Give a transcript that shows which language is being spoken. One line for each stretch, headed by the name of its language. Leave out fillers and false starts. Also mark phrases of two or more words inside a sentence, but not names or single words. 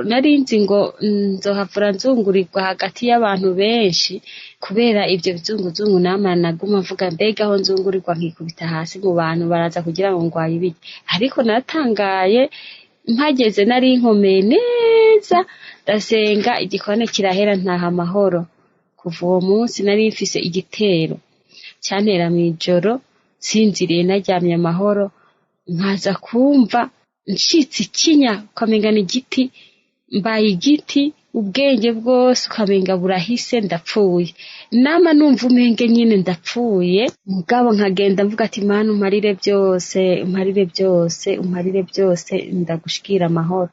Rundi: Narinzi ngo nzohavura nzungurirwa hagati y'abantu benshi, kubera ibyo bizunguzungu nama naguma mvuga mbega aho nzungurirwa nkikubita hasi mu bantu baraza kugira ngo ngwaye ibiki. Ariko natangaye mpageze nari nkomeye neza, ndasenga igikorane kirahera ntaha amahoro. Kuva uwo munsi nari mfise igitero cyantera mw'ijoro, sinziriye naryamye amahoro, nkaza kumva ncitse ikinya ukamengana igiti, mbaye igiti, ubwenge bwose ukamenga burahise ndapfuye. Nama numva umenge nyine ndapfuye, mugabo nkagenda mvuga ati Mana umparire byose ndagushikira amahoro.